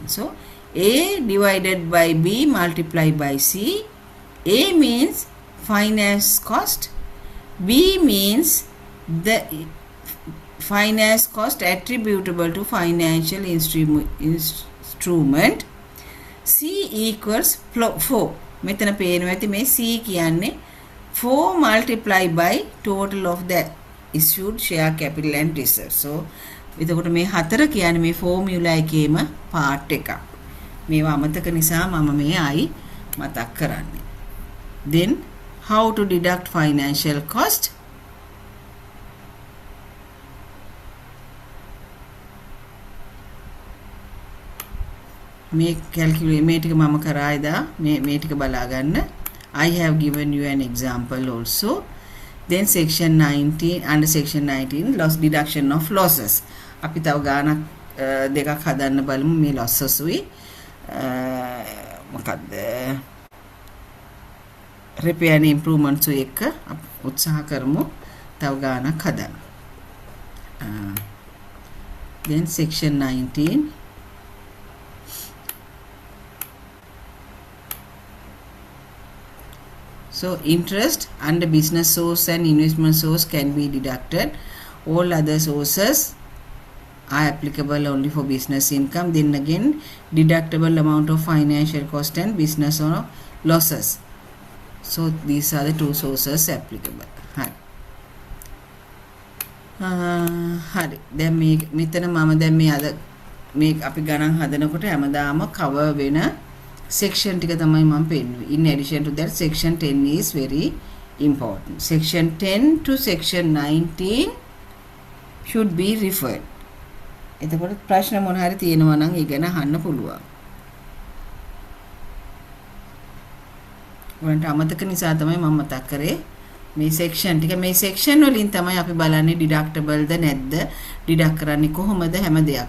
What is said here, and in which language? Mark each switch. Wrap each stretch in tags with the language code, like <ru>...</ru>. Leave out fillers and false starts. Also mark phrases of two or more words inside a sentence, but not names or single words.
<en>So A divided by B multiplied by C. A means finance cost, B means the finance cost attributable to financial instrument, C equals 4.</en> <si>මෙතන පේනවා ඇති මේ C කියන්නේ</si> <en>4 multiplied by total of the issued share capital and reserve.</en> <si>So එතකොට මේ 4 කියන්නේ මේ ෆෝමියුලා එකේම පාර්ට් එකක්. මේවා අමතක නිසා මම මේ ආයි මතක් කරන්නේ.</si> <en>Then how to deduct financial cost?</en> <si>මේ calculate මේ ටික මම කරා එදා මේ ටික බලා ගන්න.</si> <en>I have given you an example also. Then section 19, under section 19 loss deduction of losses.</en> <si>අපි තව ගානක් දෙකක් හදන්න බලමු මේ losses උයි. මොකක්ද</si> <en>repair and improvements</en> <si>එක උත්සාහ කරමු තව ගානක් හදන්න.</si> <en>Then section 19, so interest under business source and investment source can be deducted. All other sources are applicable only for business income. Then again deductible amount of financial cost and business or losses. So these are the two sources applicable.</en> <si>හරි දැන් මේ මෙතන මම දැන් මේ අද මේ අපි ගණන් හදනකොට හැමදාම කවර් වෙන section ටික තමයි මම පෙන්නුවේ.</si> <en>In addition to that, section 10 is very important. Section 10 to section 19 should be referred.</en> <si>එතකොට ප්‍රශ්න මොන හරි තියෙනවා නම් ඒ ගැන අහන්න පුළුවන්. ඔයන්ට අමතක නිසා තමයි මම මතක් කරේ මේ section ටික. මේ section වලින් තමයි අපි බලන්නේ deductible ද නැද්ද, deduct කරන්නේ කොහොමද හැම දෙයක්ම.</si>